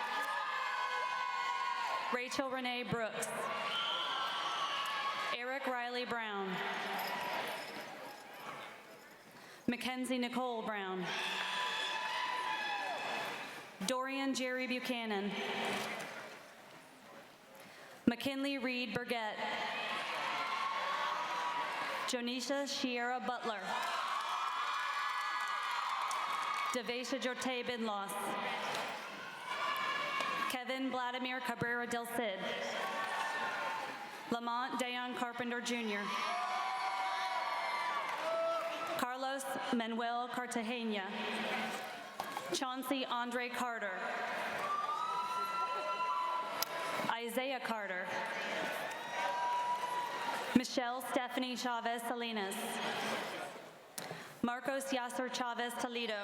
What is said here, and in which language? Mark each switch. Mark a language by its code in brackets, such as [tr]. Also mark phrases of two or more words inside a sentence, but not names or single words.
[en] Rachel Renee Brooks. Eric Riley Brown. Mackenzie Nicole Brown. Dorian Jerry Buchanan. McKinley Reed Burgett. Jonisha Shiera Butler. Devesha Jorte Binlos. Kevin Vladimir Cabrera Del Cid. Lamont Dayon Carpenter Jr. Carlos Manuel Cartagena. Chauncey Andre Carter. Isaiah Carter. Michelle Stephanie Chavez Salinas. Marcos Yasser Chavez Toledo.